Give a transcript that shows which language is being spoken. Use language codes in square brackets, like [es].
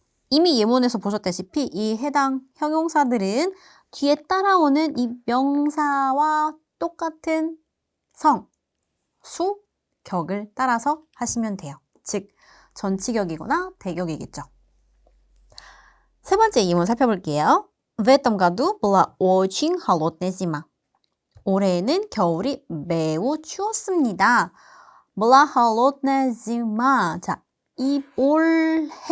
[ko] 이미 예문에서 보셨다시피 이 해당 형용사들은 뒤에 따라오는 이 명사와 똑같은 성, 수, 격을 따라서 하시면 돼요. 즉, 전치격이거나 대격이겠죠. 세 번째 예문 살펴볼게요. [ru] В этом году была очень холодная зима. [ko] 올해는 겨울이 매우 추웠습니다. [ru] была холодная зима. [ko] 자, 이 올해